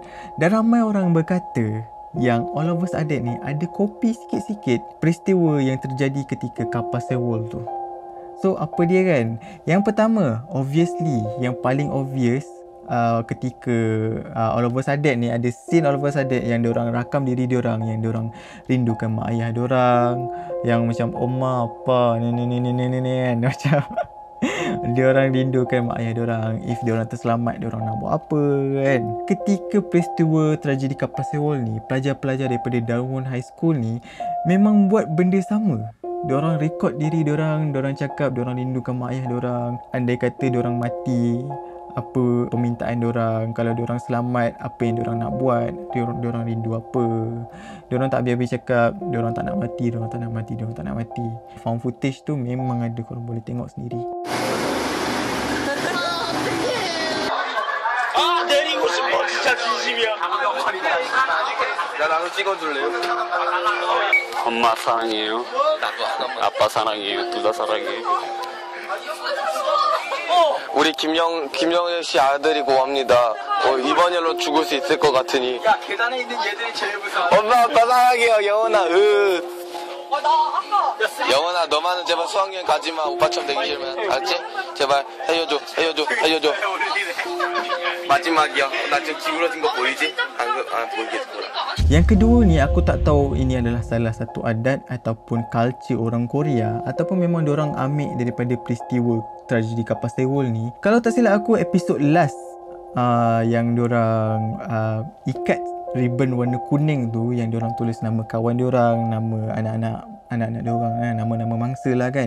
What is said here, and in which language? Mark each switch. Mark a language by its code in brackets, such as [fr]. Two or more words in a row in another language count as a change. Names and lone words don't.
[ms] Dan ramai orang berkata yang All of a Sudden ni ada kopi sikit-sikit peristiwa yang terjadi ketika kapal Sewol tu. So apa dia kan? Yang pertama, obviously yang paling obvious ketika All of a Sudden ni ada scene All of a Sudden yang diorang rakam diri diorang, yang diorang rindukan mak ayah diorang, yang macam oma apa ni kan, macam diorang rindukan mak ayah diorang. If diorang terselamat, diorang nak buat apa kan. Ketika peristiwa tragedi kapal Sewol ni, pelajar-pelajar daripada Darwin High School ni memang buat benda sama. Diorang rekod diri diorang, diorang cakap diorang rindukan mak ayah diorang. Andai kata diorang mati, apa permintaan diorang, kalau diorang selamat apa yang diorang nak buat, diorang rindu apa. Diorang tak habis-habis cakap diorang tak nak mati, diorang tak nak mati, diorang tak nak mati. [en] Found footage [ms] tu memang ada, korang boleh tengok sendiri. [ko] 내리고 싶어 진짜 진심이야. 야 나도 찍어줄래요? 엄마 사랑해요. 아빠 사랑해요. 둘 다 사랑해요. 우리 김영애 씨 아들이 고합니다. 이번 일로 죽을 수 있을 것 같으니. 야 계단에 있는 얘들이 제일 무서워. 엄마 아빠 사랑해요. 영원아. 영원아 너만은 제발 수학여행 가지마. 오빠처럼 되기 싫으면 알았지? 제발 해줘줘. 마지막이야. 나 지금 기울어진 거 보이지? 보이겠어. [ms] Yang kedua ni, aku tak tahu ini adalah salah satu adat ataupun culture orang Korea ataupun memang diorang ambil daripada peristiwa tragedi kapal Sewol ni. Kalau tak silap aku, episod last yang diorang ikat ribbon warna kuning tu, yang diorang tulis nama kawan diorang, nama anak-anak diorang, nama-nama mangsa lah kan.